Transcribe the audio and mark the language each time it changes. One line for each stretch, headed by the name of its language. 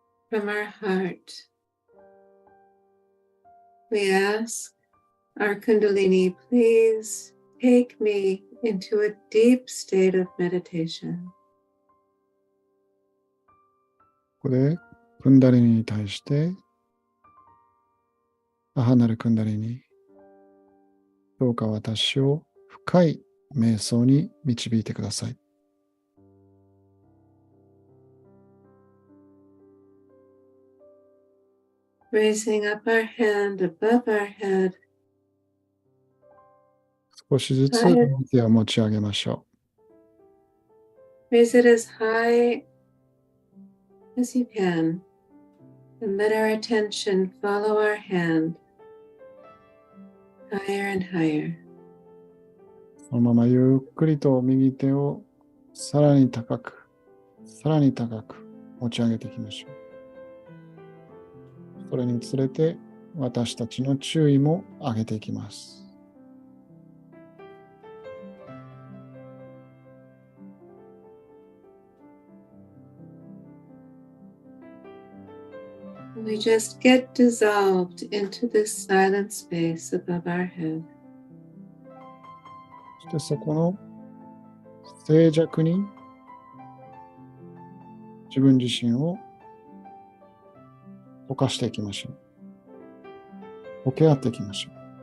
English: From our heart, we ask our Kundalini, please take me into a deep state of meditation.
Japanese: う。ここで、クンダリニに対して、母なるクンダリニ、どうか私を深い瞑想に導いてください。
English: Raising up our hand above our head,
Japanese: 少しずつ手を持ち上げましょ
English: raise it as high as you can, and let our attention follow our hand higher and higher.
Japanese: う。そのままゆっくりと右手をさらに高く、さらに高く持ち上げていきましょう。それにつれて私たちの注意も上げていきます。
English: We just get dissolved into this silent space above our head.
Japanese: そしてそこの静寂に自分自身を溶かしていきましょう。溶け合っていきましょう。